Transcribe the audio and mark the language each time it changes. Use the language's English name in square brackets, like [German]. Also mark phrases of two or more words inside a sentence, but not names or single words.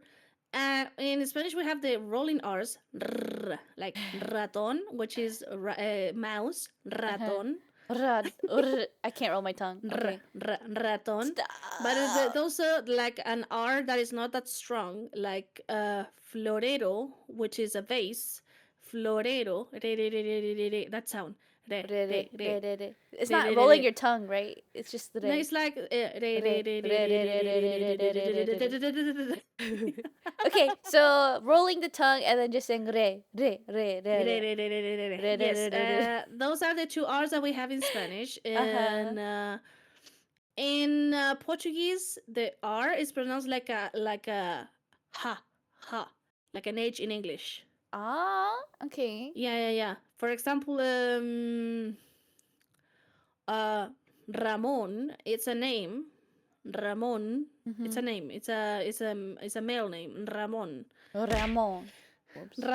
[English] In Spanish, we have the rolling R's, like raton, which is mouse, Uh-huh. raton, I can't roll my tongue. Okay. raton. But Stop. those are like an R that is not that strong, like florero, which is a vase, florero, that sound. Re, re, re, It's re, not re, re, rolling re. your tongue, right? It's just the No, re. it's like Re, re, re, re, re, re, re, re, re, re, re, re. Okay, so rolling the tongue and then just saying re, re, re, re, re, re, re, Yes, re, re, re. those are the two R's that we have in Spanish. Uh-huh. And in Portuguese, the R is pronounced like a ha ha, like an H in English. Ah, okay. Yeah, yeah, yeah. For example, uh, Ramon, it's a name. Ramon, it's Mm-hmm. a name. It's a male name. Ramon. Ramon. Whoops.